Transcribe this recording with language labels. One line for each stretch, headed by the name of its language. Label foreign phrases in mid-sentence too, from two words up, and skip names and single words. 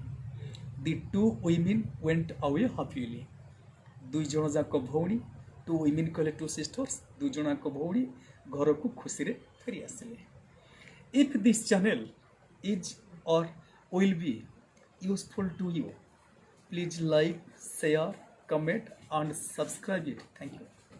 English: The two women went away happily.
Odia: ଦୁଇ ଜଣ ଯାକ ଭଉଣୀ,
English: two women
Odia: କହିଲେ
English: two sisters,
Odia: ଦୁଇ ଜଣ ଯାକ ଭଉଣୀ ଘରକୁ ଖୁସିରେ ଫେରି ଆସିଲେ।
English: If this channel is or will be useful to you, please like, share, comment and subscribe it. Thank you.